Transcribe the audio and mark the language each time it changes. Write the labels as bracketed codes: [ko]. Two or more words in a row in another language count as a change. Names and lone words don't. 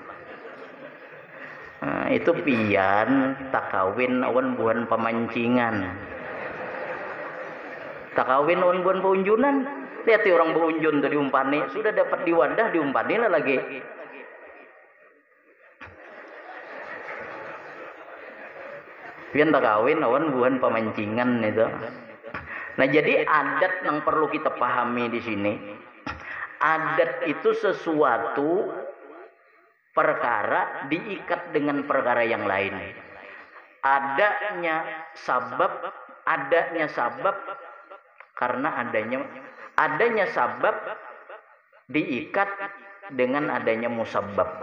[bjn] Nah, itu pian tak kawin awan buan pemancingan, tak kawin awan buan peunjunan. [id] Lihat orang beunjun tuh diumpani, sudah dapat di wadah diumpani lah lagi. [bjn] Pian tak kawin awan buan pemancingan itu. [id] Nah jadi adat yang perlu kita pahami di sini, adat itu sesuatu perkara diikat dengan perkara yang lain. Adanya sabab karena adanya sabab diikat dengan adanya musabbab.